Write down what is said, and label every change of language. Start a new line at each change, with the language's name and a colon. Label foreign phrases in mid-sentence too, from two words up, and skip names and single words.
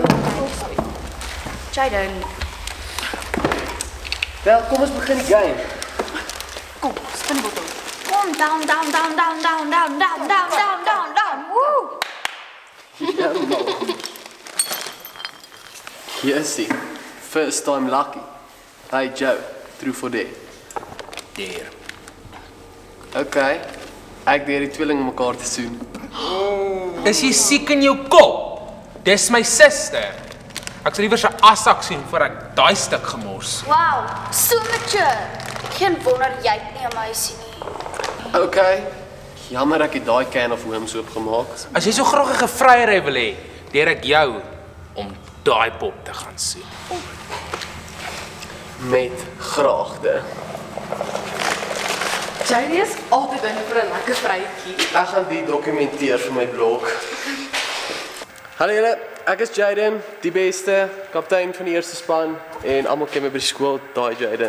Afrikaans: Jaden, Wel, kom ons begin die game. kom, spinbottel. Kom down. Woo! Ja, man. Jessie,
English: first time lucky. Hey Joe, true for day.
Afrikaans: Daar. Okay, ek deur die tweelinge mekaar te soen. Is jy siek in jou kop? Dis my suster. Ek sal liewer sy assak sien voor ek daai stuk gemors.
English: Wow, so mature.
Afrikaans: Geen wonder jy het nie 'n meisie nie. Okay, jammer ek het daai
English: can of worms
Afrikaans: oopgemaak. As jy so graag 'n gevryheid wil hê, leer ek jou om daai pop te gaan soen. Met graagte. Jady is altyd in vir 'n lekker vrytjie. Ek gaan die dokumenteer vir my blog. Hallo julle, ek is Jaden, die beste kaptein van die eerste span en almal ken my by die skool, daai Jaden.